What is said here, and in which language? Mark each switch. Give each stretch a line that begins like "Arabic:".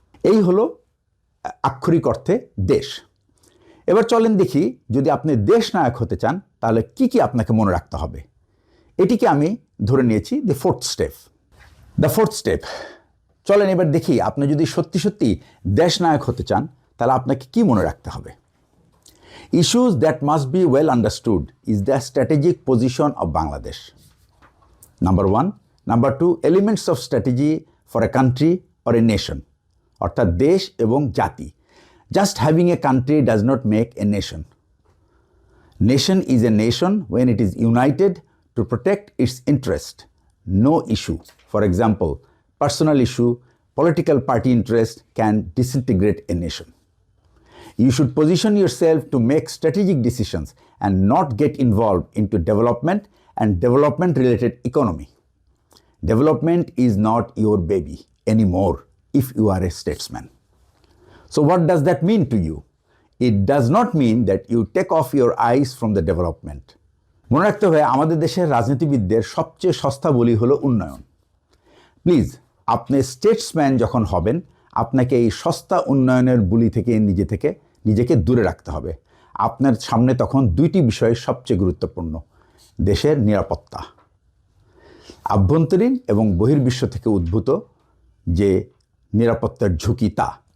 Bangla: এই হলো আক্ষরিক অর্থে দেশ। এবার চলেন দেখি যদি আপনি দেশ নায়ক হতে চান তাহলে কি কি আপনাকে মনে রাখতে হবে। এটিকে আমি ধরে নিয়েছি দ্য ফোর্থ স্টেপ। চলেন এবার দেখি আপনি যদি সত্যি সত্যি দেশ নায়ক হতে চান তাহলে আপনাকে কি মনে রাখতে হবে।
English: Issues that must be well understood is the strategic position of Bangladesh. Number 1. Number 2, elements of strategy for a country or a nation.
Bangla: অর্থাৎ দেশ এবং জাতি।
English: Just having a country does not make a nation. Nation is a nation when it is united to protect its interest. No issue, for example, personal issue, political party interest can disintegrate a nation. You should position yourself to make strategic decisions and not get involved into development and development-related economy. Development is not your baby anymore if you are a statesman. So what does that mean to you? It does not mean that you take off your eyes from the development.
Bangla: মনে রাখতে হবে আমাদের দেশের রাজনীতিবিদদের সবচেয়ে সস্তা বলি হলো উন্নয়ন। প্লিজ আপনি স্টেটসম্যান যখন হবেন আপনাকে এই সস্তা উন্নয়নের বুলি থেকে নিজেকে দূরে রাখতে হবে। আপনার সামনে তখন দুইটি বিষয় সবচেয়ে গুরুত্বপূর্ণ: দেশের নিরাপত্তা, আভ্যন্তরীণ এবং বহির্বিশ্ব থেকে উদ্ভূত যে নিরাপত্তার ঝুঁকি তা।